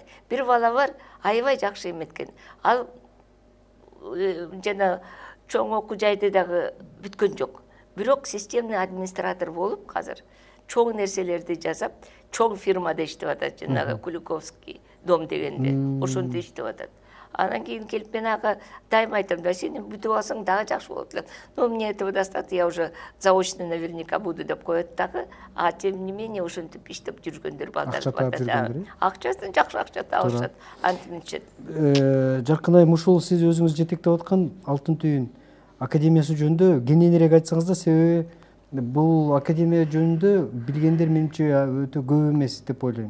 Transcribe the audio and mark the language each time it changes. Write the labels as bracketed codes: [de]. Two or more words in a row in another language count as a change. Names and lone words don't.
[ky] Бир бала бар, аябай жакшы эметкен. Ал жана чоң окуу жайды дагы бүткөн жок. Бирок [ru] системный администратор [ky] болуп, казыр чоң нерселерди жасап, чоң фирмада иштеп атат, жанагы Куликовский дом дегенде, ошондо иштеп атат. Анан кийин келип мен ага дайыма айтам, да сен бүтүп алсаң дагы жакшы болот эле. [ru] Но мне этого достаточно, я уже заочно наверняка буду [ky] деп коет дагы. [ru] А тем не менее [ky] ошентип иштеп жүргөндөр балдар бар. Акчасын жакшы акча табышат, антимичет. Жаркын айым, ушул сиз өзүңүз жетектеп аткан Алтын түйүн академиясы жөнүндө кененирээк айтсаңыз да, себеби бул академия жөнүндө билгендер менимче өтө көп эмес деп ойлойм.